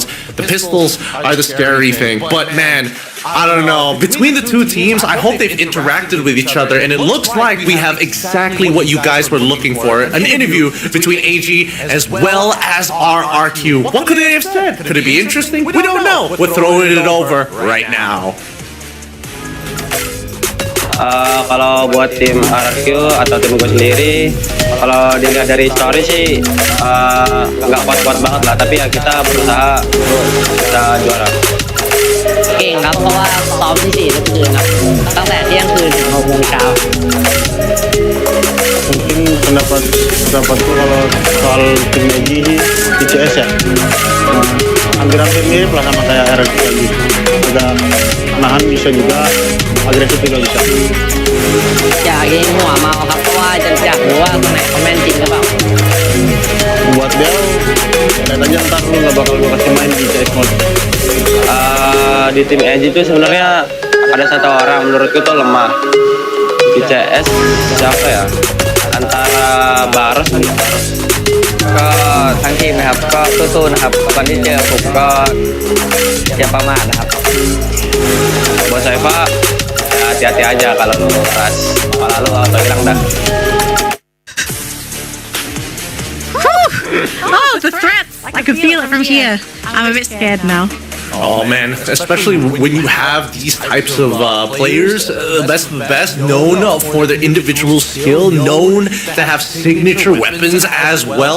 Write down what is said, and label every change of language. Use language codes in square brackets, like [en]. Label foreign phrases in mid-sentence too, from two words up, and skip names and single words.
[en] The pistols are the scary thing, but man, I don't know. Between the two teams, I hope they've interacted with each other, and it looks like we have exactly what you guys were looking for. An interview between AG as well as RRQ. What could they have said? Could it be interesting? We don't know. We're throwing it over right now. [id] Kalau buat tim RRQ atau tim gue sendiri, kalau dilihat dari story sih nggak kuat-kuat banget lah, tapi ya kita berusaha kita juara. [th] เก่งครับเพราะว่าซ้อมที่4ทุกคืนครับตั้งแต่เที่ยงคืนถึง6 โมงเช้า [id] Mungkin pendapatku kalau soal tim Egy ICS ya hampir mirip lah sama kayak RRQ tadi. Agak nahan bisa juga, agresif juga bisa. [th] อยากยิงหัวเมาครับเพราะว่าจะอยากรู้ว่าตัวไหนเขาแม่นจริงหรือเปล่า [id] Buat Bel, lihat aja ntar lu nggak bakal gue kasih main di CS mode. Di tim Egy itu sebenarnya ada satu orang menurutku tuh lemah di CS. Siapa ya? Antara Baros dan Baros. [th] ก็ทั้งทีมนะครับก็สู้ๆนะครับวันที่เจอผมก็อย่าประมาทนะครับ [id] Buat Saifa hati-hati aja kalau lu keras kepala lu atau hilang dah. [en] Oh, the threats! I can feel it from here. I'm a bit scared now. Oh man, especially when you have these types of players, best known for their individual skill, known to have signature weapons as well.